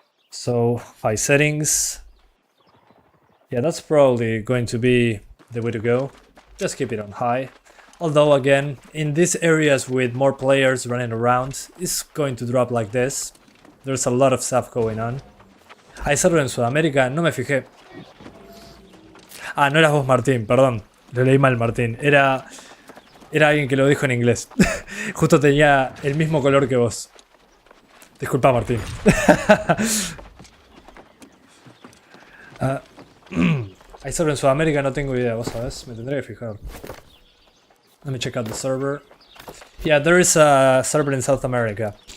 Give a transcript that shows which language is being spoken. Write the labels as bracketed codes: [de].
[en] So, high settings. Yeah, that's probably going to be the way to go. Just keep it on high. Although again, in these areas with more players running around, it's going to drop like this. There's a lot of stuff going on. [es] Hay server en Sudamérica, no me fijé. Ah, no eras vos, Martín, perdón. Lo leí mal, Martín. Era alguien que lo dijo en inglés. Justo tenía el mismo color que vos. Disculpa, Martín. ¿Hay server en Sudamérica? No tengo idea, vos sabés. Me tendré que fijar. [en] Let me check out the server. Yeah, there is a server in South America.